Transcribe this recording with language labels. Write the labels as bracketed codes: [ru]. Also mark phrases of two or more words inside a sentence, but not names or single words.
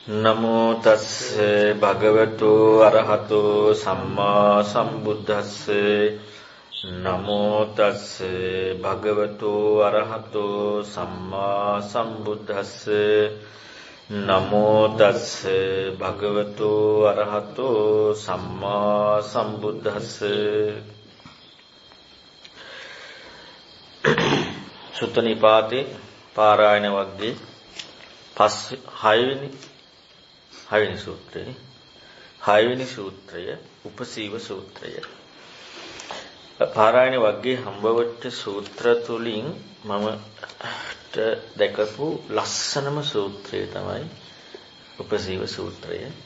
[pi] නමෝ තස්ස භගවතු අරහතෝ සම්මා සම්බුද්දස්ස නමෝ තස්ස භගවතු අරහතෝ සම්මා සම්බුද්දස්ස නමෝ තස්ස භගවතු අරහතෝ සම්මා සම්බුද්දස්ස [si] සුත්ත නිපාතේ පාරායන වග්ගයේ 6 වෙනි සූත්‍රය උපසීව සූත්‍රය. පාරායන වග්ගයේ හම්බවෙච්ච සූත්‍ර තුලින් මම දැකපු ලස්සනම සූත්‍රය තමයි උපසීව සූත්‍රය.